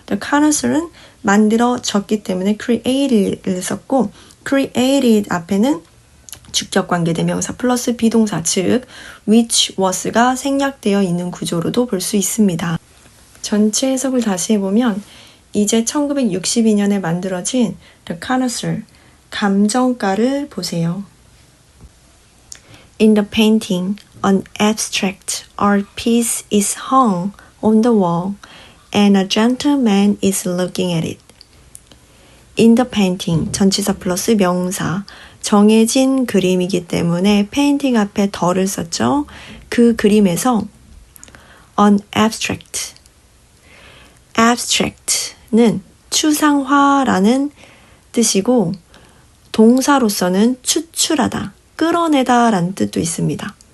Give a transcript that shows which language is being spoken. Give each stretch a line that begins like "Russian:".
English: the connoisseur
Korean: 은 만들어졌기 때문에 created를 썼고 created 앞에는 직접관계대명사 플러스 비동사 즉
English: which was
Korean: 가 생략되어 있는 구조로도 볼 수 있습니다. 전체 해석을 다시 해보면 이제 1962년에 만들어진
English: The Connoisseur,
Korean: 감정가를 보세요.
English: In the painting, an abstract art piece is hung on the wall and a gentleman is looking at it. In the painting,
Korean: 전치사 플러스 명사, 정해진 그림이기 때문에 페인팅 앞에 더를 썼죠. 그 그림에서
English: an abstract
Korean: 는 추상화라는 뜻이고 동사로서는 추출하다, 끌어내다 라는 뜻도 있습니다.